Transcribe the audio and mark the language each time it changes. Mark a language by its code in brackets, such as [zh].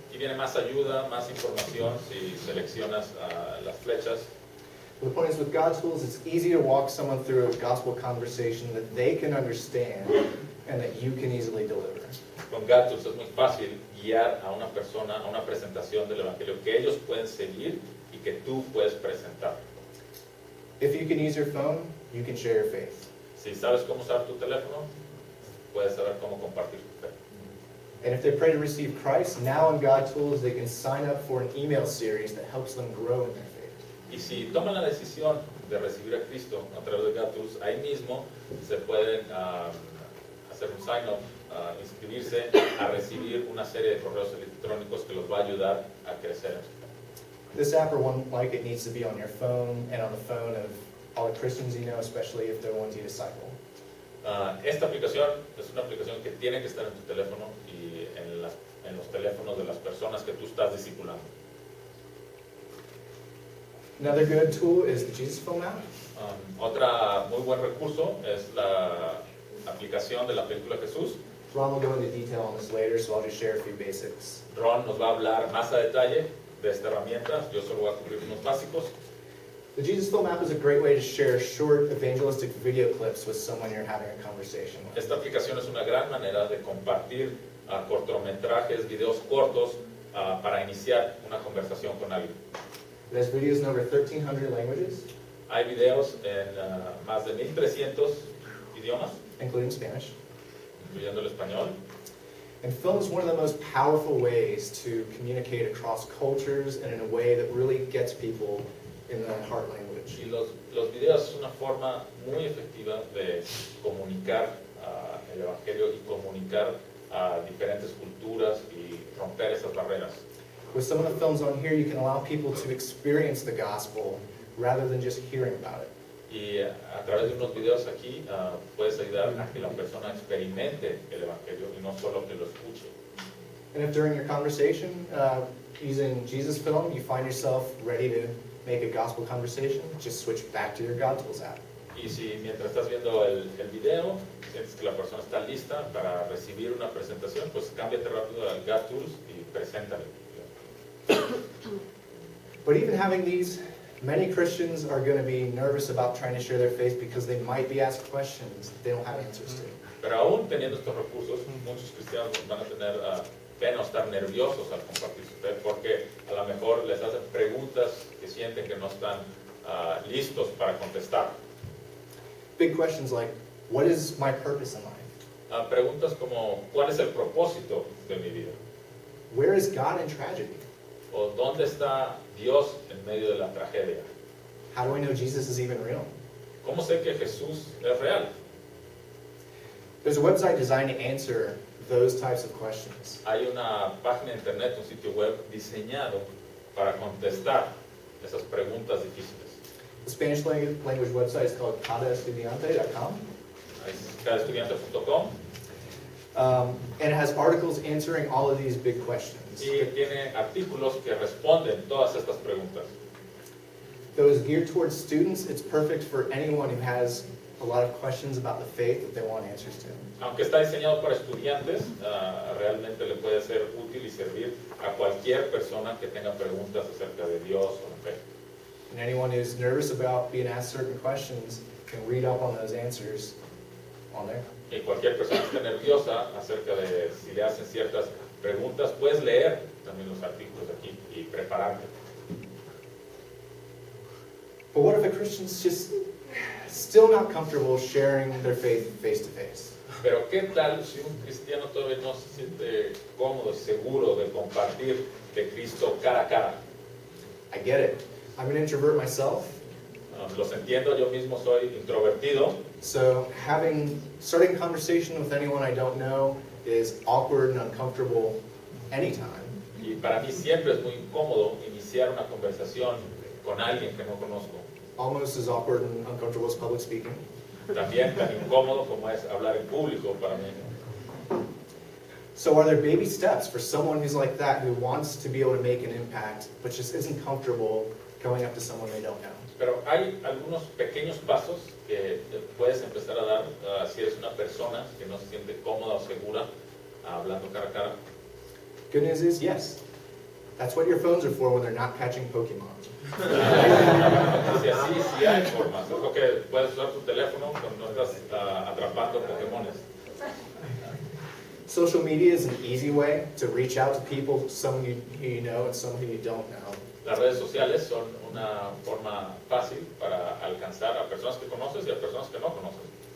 [es] Y viene más ayuda, más información si seleccionas las flechas. [en] The point is, with God Tools, it's easy to walk someone through a gospel conversation that they can understand and that you can easily deliver. [es] Con Gatos es muy fácil guiar a una persona a una presentación del Evangelio que ellos pueden seguir y que tú puedes presentar. [en] If you can use your phone, you can share your faith. [es] Si sabes cómo usar tu teléfono, puedes saber cómo compartir tu fe. [en] And if they pray to receive Christ, now in God Tools, they can sign up for an email series that helps them grow in their faith. [es] Y si toman la decisión de recibir a Cristo a través de Gatos, ahí mismo se pueden hacer un sign-up, inscribirse a recibir una serie de correos electrónicos que los va a ayudar a crecer. [en] This app or one like it needs to be on your phone and on the phone of all the Christians you know, especially if they're the ones you disciple. [es] Esta aplicación es una aplicación que tiene que estar en tu teléfono y en los teléfonos de las personas que tú estás discipulando. [en] Another good tool is the Jesus Film app. [es] Otra muy buen recurso es la aplicación de la película Jesús. [en] Ron will go into detail on this later, so I'll just share a few basics. [es] Ron nos va a hablar más a detalle de esta herramienta. Yo solo voy a cubrir unos básicos. [en] The Jesus Film app is a great way to share short evangelistic video clips with someone you're having a conversation with. [es] Esta aplicación es una gran manera de compartir cortometrajes, videos cortos para iniciar una conversación con alguien. [en] It has videos in over 1,300 languages, [es] Hay videos en más de 1,300 idiomas, [en] including Spanish. [es] incluyendo el español. [en] And film is one of the most powerful ways to communicate across cultures and in a way that really gets people in the heart language. [es] Y los videos es una forma muy efectiva de comunicar el Evangelio y comunicar a diferentes culturas y romper esas barreras. [en] With some of the films on here, you can allow people to experience the gospel rather than just hearing about it. [es] Y a través de unos videos aquí puedes ayudar a que la persona experimente el Evangelio y no solo que lo escuche. [en] And if during your conversation, using Jesus Film, you find yourself ready to make a gospel conversation, just switch back to your God Tools app. [es] Y si mientras estás viendo el video sientes que la persona está lista para recibir una presentación, pues cámbiate rápido al God Tools y preséntale. [en] But even having these, many Christians are going to be nervous about trying to share their faith because they might be asked questions they don't have answers to. [es] Pero aún teniendo estos recursos, muchos cristianos van a tener pena o estar nerviosos al compartir su fe porque a lo mejor les hacen preguntas que sienten que no están listos para contestar. [en] Big questions like, what is my purpose in life? [es] Preguntas como, ¿cuál es el propósito de mi vida? [en] Where is God in tragedy? [es] ¿O dónde está Dios en medio de la tragedia? [en] How do I know Jesus is even real? [es] ¿Cómo sé que Jesús es real? [en] There's a website designed to answer those types of questions. [es] Hay una página de internet, un sitio web diseñado para contestar esas preguntas difíciles. [en] The Spanish language website is called cadaestudiante.com. [es] Es cadestudiante.com [en] and it has articles answering all of these big questions. [es] y tiene artículos que responden todas estas preguntas. [en] Though it's geared towards students, it's perfect for anyone who has a lot of questions about the faith that they want answers to. [es] Aunque está diseñado para estudiantes, realmente le puede ser útil y servir a cualquier persona que tenga preguntas acerca de Dios o la fe. [en] And anyone who's nervous about being asked certain questions can read up on those answers on there. [es] Y cualquier persona que esté nerviosa acerca de si le hacen ciertas preguntas, puedes leer también los artículos aquí y prepararte. [en] But what if a Christian's just still not comfortable sharing their faith face to face? [es] Pero ¿qué tal si un cristiano todavía no se siente cómodo y seguro de compartir de Cristo cara a cara? [en] I get it. I'm an introvert myself, [es] Los entiendo, yo mismo soy introvertido, [en] so starting a conversation with anyone I don't know is awkward and uncomfortable anytime. [es] y para mí siempre es muy incómodo iniciar una conversación con alguien que no conozco. [en] Almost as awkward and uncomfortable as public speaking. [es] También tan incómodo como es hablar en público para mí. [en] So are there baby steps for someone who's like that, who wants to be able to make an impact, but just isn't comfortable going up to someone they don't know? [es] Pero hay algunos pequeños pasos que puedes empezar a dar si eres una persona que no se siente cómoda o segura hablando cara a cara. [en] Good news is, yes. That's what your phones are for when they're not catching Pokemon. [es] Dice así, sí hay formas. Yo creo que puedes usar tu teléfono cuando no estás atrapando Pokémones. [en] Social media is an easy way to reach out to people, some who you know and some who you don't know. [es] Las redes sociales son una forma fácil para alcanzar a personas que conoces y a personas que no conoces.